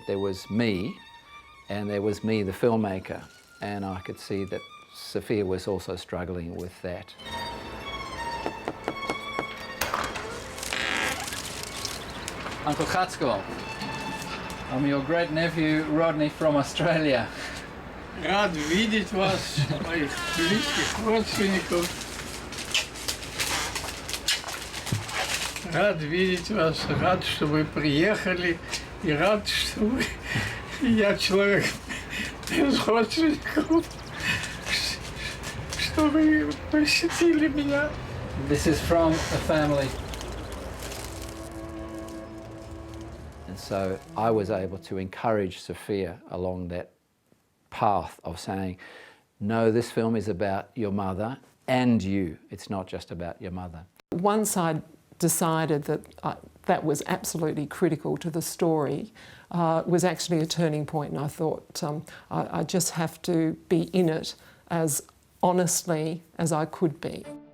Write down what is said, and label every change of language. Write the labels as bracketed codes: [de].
[en] There was me and there was me, the filmmaker. And I could see that Sophia was also struggling with that. Uncle Gatsko, I'm your great nephew Rodney from Australia. [ru] Рад видеть вас, моих близких родственников. Рад видеть вас, рад, что вы приехали, и рад, что вы, я человек без родственников, что вы посетили меня. [en] This is from a family. And so I was able to encourage Sophia along that path of saying, no, this film is about your mother and you. It's not just about your mother. Once I decided that that was absolutely critical to the story, was actually a turning point, and I thought I just have to be in it as honestly as I could be.